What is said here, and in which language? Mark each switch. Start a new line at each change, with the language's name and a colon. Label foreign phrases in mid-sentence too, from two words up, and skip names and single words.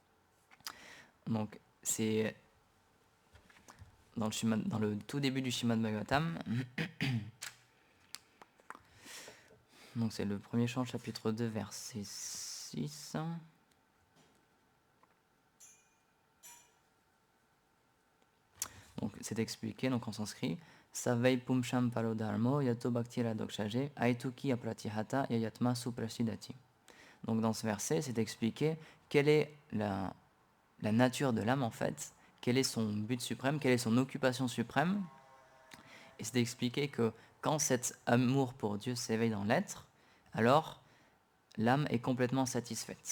French: Donc c'est dans le tout début du Srimad Bhagavatam, donc c'est le premier chant, chapitre 2, verset 6. Donc c'est expliqué donc en sanskrit.
Sanskrit: Savai pumsham paro dharmo yato bhaktira dokshaje aituki apratihata yayatma suprasidati.
French: Donc dans ce verset, c'est expliqué quelle est la nature de l'âme en fait, quel est son but suprême, quelle est son occupation suprême. Et c'est expliqué que quand cet amour pour Dieu s'éveille dans l'être, alors l'âme est complètement satisfaite.